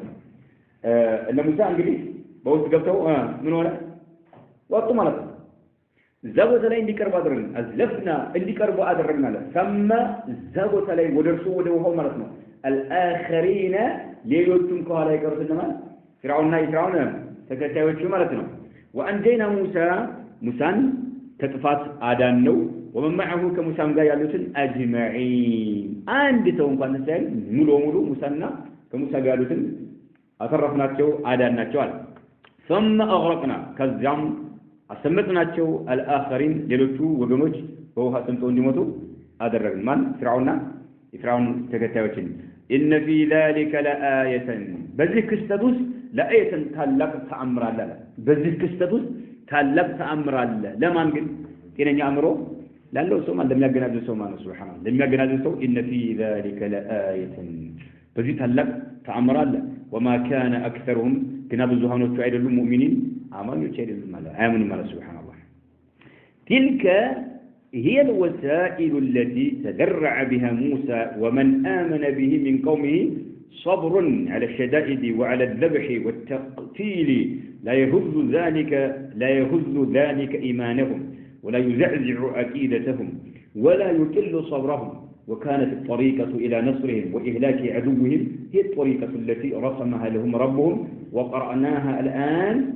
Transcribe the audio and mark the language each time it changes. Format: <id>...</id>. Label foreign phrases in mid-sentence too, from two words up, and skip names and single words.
<am>ነው እነ ሙሳ እንግዲህ በውስጥ ገብተው ምን ሆነ ወጡ ማለት ነው ዘቦታ ላይ እንዲቀርቡ አደረግን አዝለፍና እንዲቀርቡ አደረግና ሰማ ዘቦታ ላይ ወደርሱ ወደ ውሃው ማለት ነው الآخرين ሌሎችም ከኋላ ይቀሩት እነማን فرعون ተከታዮቹ ማለት ነው</am> <ar>وأنجينا موسى</ar> <am>ከጥፋት አዳነው</am> <ar>ومن معه كموسى</ar> <am>ጋር ያሉትን أجمعين አንድ ሰው እንኳን ሳይል ሙሉ ሙሳና ከሙሳ ጋር ያሉትን አተረፍናቸው አዳናቸው አለ</am> <ar>ثم أغرقنا</ar> <am>ከዛም አሰመጥናቸው الآخرين ሌሎቹ ወገኖች በውሃ ሰምጠው እንዲሞቱ አደረግን ማን ፍራውን ተከታዮችን</am> <ar>إن في ذلك لآية</ar> <am>በዚህ ክስተት ውስጥ لآية ታላቅ ተአምር አለ በዚህ ክስተት ውስጥ ታላቅ ተአምር አለ ለማን ግን ጤነኛ አእምሮ ላለው ሰው ማለት ለሚያገናዝብ ሰው ማለት ሱብሃንአላህ ለሚያገናዝብ ሰው</am> <ar>إن في ذلك لآية</ar> <am>በዚህ ታላቅ ተአምር አለ</am> <ar>وما كان أكثرهم كنا</ar> <am>ብዙሃኖቹ አይደሉም ሙእሚኒን አማኞች አይደሉም ማለት አያምኑም ማለት ሱብሃንአላህ</am> <ar>تلك هي الوسائل التي تدرع بها موسى ومن آمن به من قومه صبر على الشدائد وعلى الذبح والتقتيل لا يهز ذلك إيمانهم ولا يزعزع عقيدتهم ولا يكل صبرهم وكانت الطريقة إلى نصرهم وإهلاك عدوهم هي الطريقة التي رسمها لهم ربهم وقرأناها الآن</ar>